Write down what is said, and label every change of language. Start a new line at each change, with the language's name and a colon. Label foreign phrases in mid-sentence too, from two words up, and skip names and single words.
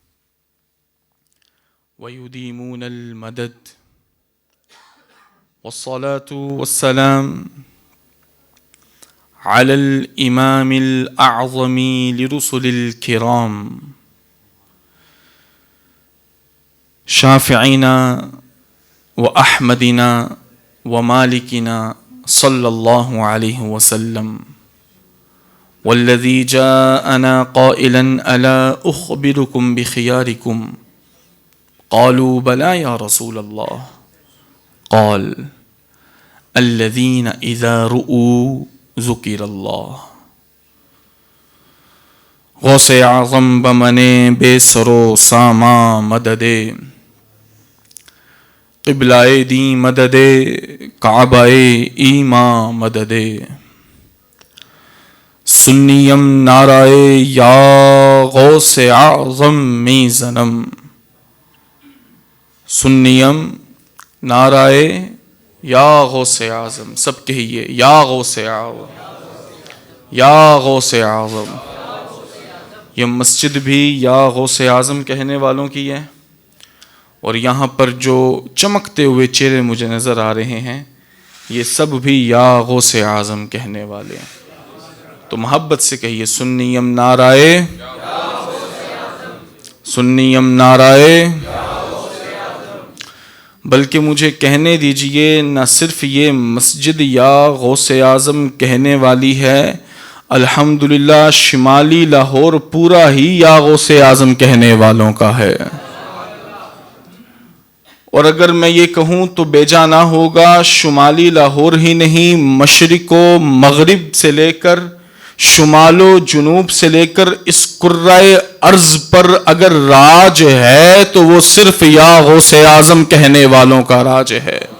Arabic: ويديمون المدد، والصلاة والسلام على الإمام الأعظم لرسل الكرام شافعنا وأحمدنا ومالكنا صلى الله عليه وسلم، والذي جاءنا قائلا ألا أخبركم بخياركم؟ قالوا بلى يا رسول الله. قال الذين إذا رؤوا ذكر اللہ.
Persian: غوث اعظم بمنے بے سرو ساما مددے، قبلائے دین مددے، کعبہ ایما مددے. سنیم نعرائے یا غوث اعظم می زنم، سنیم نعرائے یا غوث اعظم.
Urdu: سب کہیے یا غوث اعظم، یا غوث اعظم. یہ مسجد بھی یا غوث اعظم کہنے والوں کی ہے، اور یہاں پر جو چمکتے ہوئے چہرے مجھے نظر آ رہے ہیں یہ سب بھی یا غوث اعظم کہنے والے ہیں. تو محبت سے کہیے
Persian: سنیم نعرائے، سنیم نعرائے.
Urdu: بلکہ مجھے کہنے دیجئے نہ صرف یہ مسجد یا غوث اعظم کہنے والی ہے، الحمدللہ شمالی لاہور پورا ہی یا غوث اعظم کہنے والوں کا ہے. اور اگر میں یہ کہوں تو بے جا نہ ہوگا، شمالی لاہور ہی نہیں، مشرق و مغرب سے لے کر شمال و جنوب سے لے کر اس کرۂ ارض پر اگر راج ہے تو وہ صرف یا غوث اعظم کہنے والوں کا راج ہے.